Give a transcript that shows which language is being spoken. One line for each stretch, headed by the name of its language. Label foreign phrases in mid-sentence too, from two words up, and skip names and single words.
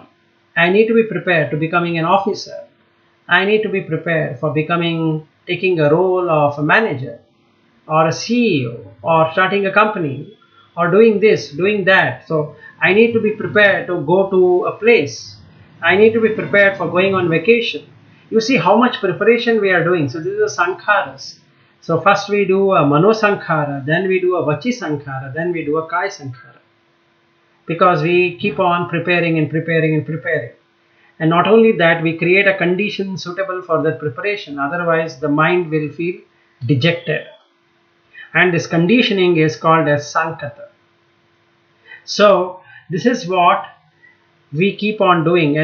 English: I need to be prepared to becoming an officer. I need to be prepared for taking a role of a manager or a CEO or starting a company or doing this, doing that. So I need to be prepared to go to a place. I need to be prepared for going on vacation. You see how much preparation we are doing. So this is a sankharas. So first we do a
Pali: mano sankhara,
English: then we do a
Pali: vachi sankhara,
English: then we do a
Pali: kaya sankhara.
English: Because we keep on preparing and preparing and preparing. And not only that, we create a condition suitable for that preparation. Otherwise, the mind will feel dejected. And this conditioning is called as sankata. So, this is what we keep on doing.